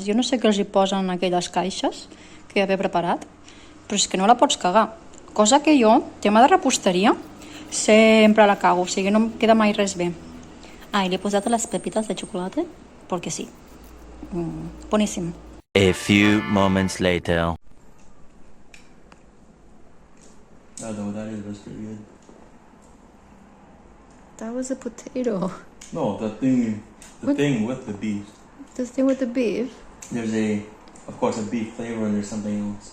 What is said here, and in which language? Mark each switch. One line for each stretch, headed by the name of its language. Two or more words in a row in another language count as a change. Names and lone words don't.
Catalan: Jo no sé què els hi posen en aquelles caixes que ja he preparat, però és que no la pots cagar. Cosa que jo, tema de reposteria, sempre la cago, o sigui, no em queda mai res bé. I li he posat les pepites de xocolata, perquè sí. Boníssim.
English: A few moments later. I don't know what that is, but it's pretty good. That was a potato. No, the thing with the beef. The thing with the beef? There's of course, a beef flavor and there's something else.